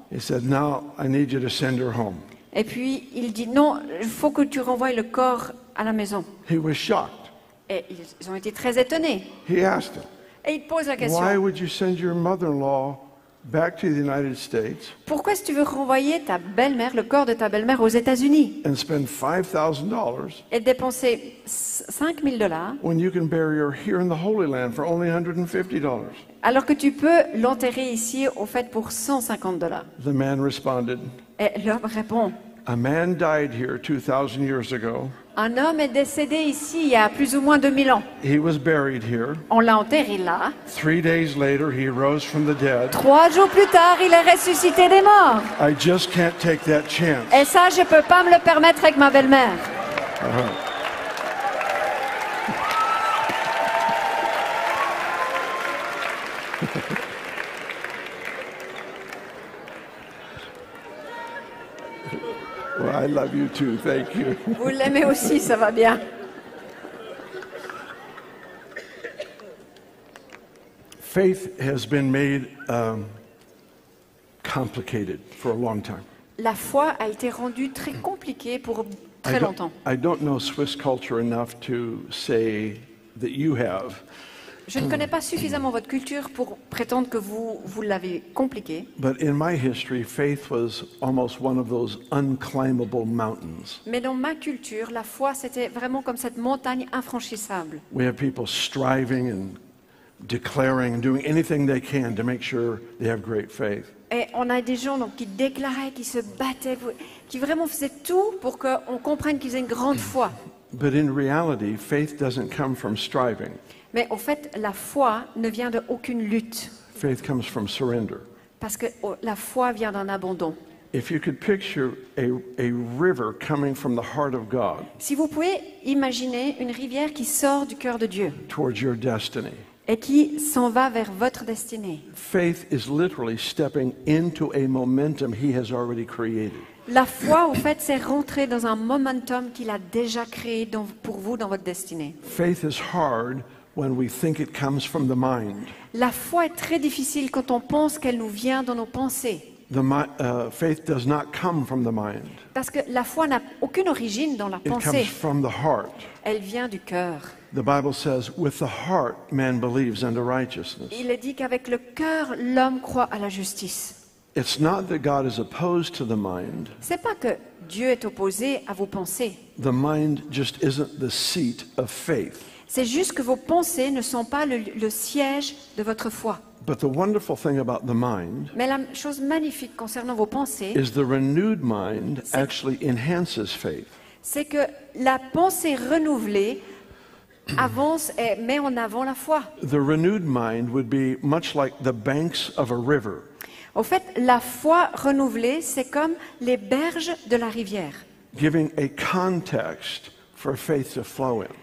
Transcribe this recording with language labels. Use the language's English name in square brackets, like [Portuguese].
[English] He said, now I need you to send her home. [French] et puis il dit non, il faut que tu renvoies le corps à la maison. [English] He was shocked. [French] Et ils ont été très étonnés. [English] He asked him, [French] Et il pose la question, [English] why would you send your mother-in-law back to the United States [French] pourquoi est-ce que tu veux renvoyer ta belle-mère, le corps de ta belle-mère aux États-Unis [English] and spend $5,000 [French] et dépenser $5,000 [English] when you can bury her here in the Holy Land for only $150? [French] alors que tu peux l'enterrer ici au fait pour $150? [English] The man responded, [French] Et l'homme répond, [English] a man died here 2,000 years ago. [French] un homme est décédé ici il y a plus ou moins 2000 ans. [English] He was buried here. [French] On l'a enterré là. [English] 3 days later, he rose from the dead. [French] 3 jours plus tard, il est ressuscité des morts. [English] I just can't take that chance. [French] Et ça, je peux pas me le permettre avec ma belle-mère. [English] Well, I love you too. Thank you. [French] Vous l'aimez aussi, ça va bien. [English] Faith has been made complicated for a long time. [French] La foi a été rendue très compliquée pour très longtemps. [English] I don't know Swiss culture enough to say that you have, [French] Je ne connais pas suffisamment votre culture pour prétendre que vous l'avez compliquée. [English] but in my history, faith was almost one of those unclimbable mountains. [French] Mais dans ma culture, la foi, c'était vraiment comme cette montagne infranchissable. [English] We have people striving and declaring and doing anything they can to make sure they have great faith. [French] Et on a des gens donc, qui déclaraient, qui se battaient, qui vraiment faisaient tout pour qu'on comprenne qu'ils aient une grande foi. [English] But in reality, faith doesn't come from striving. [French] Mais au fait, la foi ne vient d'aucune lutte. [English] Faith comes from surrender. [French] Parce que la foi vient d'un abandon. [English] If you could picture a river coming from the heart of God [French] Si vous pouvez imaginer une rivière qui sort du cœur de Dieu [English] towards your destiny, [French] et qui s'en va vers votre destinée. [English] faith is literally stepping into a momentum He has already created. [French] La foi, au fait, c'est rentrer dans un momentum qu'il a déjà créé pour vous dans votre destinée. [English] Faith is hard when we think it comes from the mind. [French] La foi est très difficile quand on pense qu'elle nous vient dans nos pensées. [English] Faith does not come from the mind. [French] Parce que la foi n'a aucune origine dans la [English] It comes [French] pensée. [English] from the heart. [French] Elle vient du cœur. [English] The Bible says, with the heart man believes unto righteousness. [French] Il est dit qu'avec le cœur, l'homme croit à la justice. [English] It's not that God is opposed to the mind. [French] C'est pas que Dieu est opposé à vos pensées. [English] The mind just isn't the seat of faith. [French] C'est juste que vos pensées ne sont pas le siège de votre foi. [English] But the wonderful thing about the mind [French] Mais la chose magnifique concernant vos pensées, [English] is the renewed mind actually enhances faith. [French] c'est que la pensée renouvelée avance et met en avant la foi. [English] The renewed mind would be much like the banks of a river. [French] Au fait, la foi renouvelée, c'est comme les berges de la rivière, [English] Giving a context for faith to flow in.